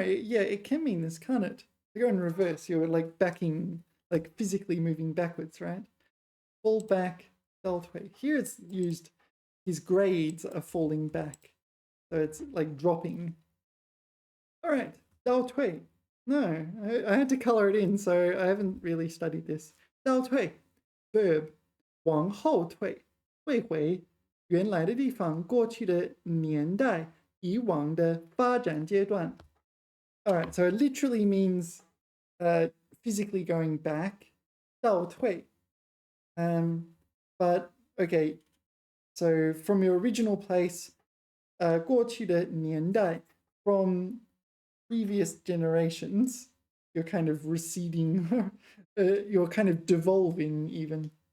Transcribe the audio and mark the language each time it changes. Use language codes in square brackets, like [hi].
[en] Yeah, it can mean this, can't it? To go in reverse, you're like backing, like physically moving backwards, right? Fall back, 倒退. Here it's used, his grades are falling back. So it's like dropping. All right, 倒退. No, I had to color it in, so I haven't really studied this. [zh] 倒退, verb, 往后退, 退回原来的地方，过去的年代，以往的发展阶段. [en] All right, so it literally means physically going back, 倒退. But okay, so from your original place, [zh] 过去的年代, [en] from previous generations, you're kind of receding, you're kind of devolving even.